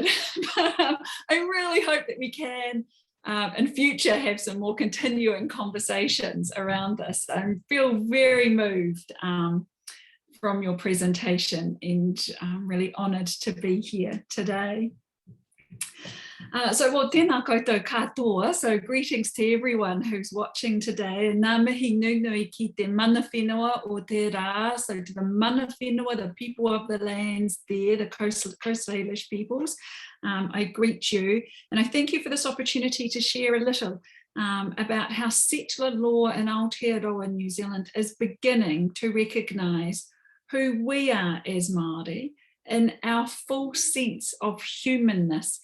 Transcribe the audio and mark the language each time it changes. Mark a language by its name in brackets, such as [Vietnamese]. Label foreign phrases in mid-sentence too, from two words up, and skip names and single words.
[English] I really hope that we can, in future, have some more continuing conversations around this. I feel very moved from your presentation, and I'm really honoured to be here today. So, well, [Māori] tēnā koutou katoa. [English] So greetings to everyone who's watching today. [Māori] Nā mihi nui ki te mana whenua o te rā. [English] So to the [Māori] mana whenua, [English] the people of the lands there, the coastal English peoples, I greet you. And I thank you for this opportunity to share a little about how settler law in Aotearoa, New Zealand is beginning to recognise who we are as Māori in our full sense of humanness.